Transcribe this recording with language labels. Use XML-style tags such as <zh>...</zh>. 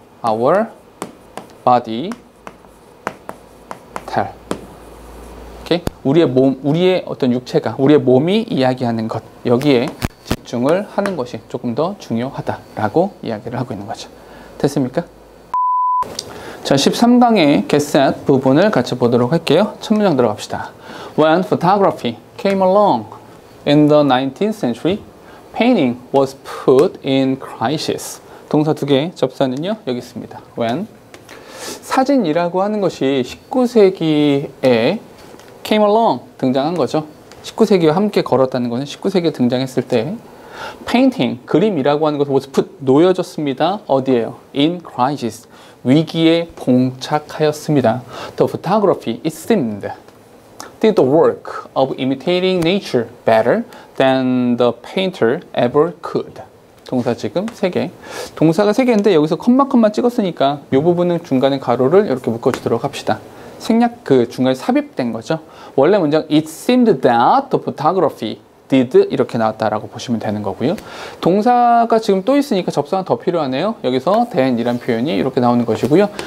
<en>our body tell.</en> <ko>오케이? 우리의 어떤 육체가, 우리의 몸이 이야기하는 것. 여기에 집중을 하는 것이 조금 더 중요하다라고 이야기를 하고 있는 거죠. 됐습니까? 자, 13강의 get set 부분을 같이 보도록 할게요. 첫 문장 들어갑시다.</ko> <en>When photography came along in the 19th century, painting was put in crisis.</en> <ko>동사 두 개 접사는요, 여기 있습니다. When 사진이라고 하는 것이 19세기에</ko> <en>came along</en> <ko>등장한 거죠. 19세기와 함께 걸었다는 것은 19세기에 등장했을 때 painting, 그림이라고 하는 것은 was put, 놓여졌습니다. 어디에요? in crisis, 위기에 봉착하였습니다.</ko> <en>The photography, it seemed, did the work of imitating nature better than the painter ever could.</en> <ko>동사 지금 3개. 동사가 3개인데 여기서 컴마만 찍었으니까 이 부분은 중간에 가로를 이렇게 묶어주도록 합시다. 생략 그 중간에 삽입된 거죠. 원래 문장</ko> <en>it seemed that the photography did</en> <ko>이렇게 나왔다라고 보시면 되는 거고요. 동사가 지금 또 있으니까 접사가 더 필요하네요. 여기서 than이란 표현이 이렇게 나오는 것이고요.</ko>